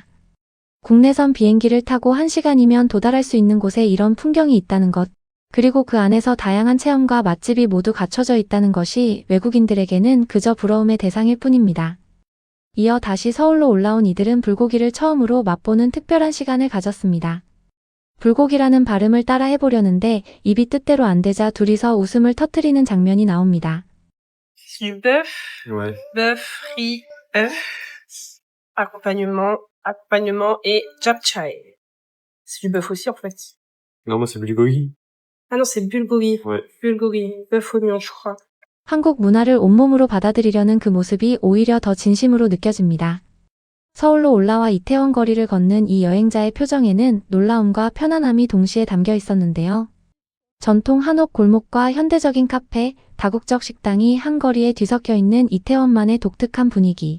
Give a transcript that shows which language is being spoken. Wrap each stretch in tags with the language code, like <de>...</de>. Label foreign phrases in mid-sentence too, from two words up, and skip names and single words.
<ko>국내선 비행기를 타고 1시간이면 도달할 수 있는 곳에 이런 풍경이 있다는 것, 그리고 그 안에서 다양한 체험과 맛집이 모두 갖춰져 있다는 것이 외국인들에게는 그저 부러움의 대상일 뿐입니다. 이어 다시 서울로 올라온 이들은 불고기를 처음으로 맛보는 특별한 시간을 가졌습니다. 불고기라는 발음을 따라 해보려는데 입이 뜻대로 안 되자 둘이서 웃음을 터뜨리는 장면이 나옵니다.</ko> <fr>Du bœuf, Ouais. bœuf, riz, œuf, accompagnement et japchae. C'est du bœuf aussi en fait. Non, moi, c'est bulgogi. Ah non, c'est bulgogi. Ouais. Bulgogi, bœuf oignon, je crois.</fr> <ko>한국 문화를 온몸으로 받아들이려는 그 모습이 오히려 더 진심으로 느껴집니다. 서울로 올라와 이태원 거리를 걷는 이 여행자의 표정에는 놀라움과 편안함이 동시에 담겨 있었는데요. 전통 한옥 골목과 현대적인 카페, 다국적 식당이 한 거리에 뒤섞여 있는 이태원만의 독특한 분위기.</ko>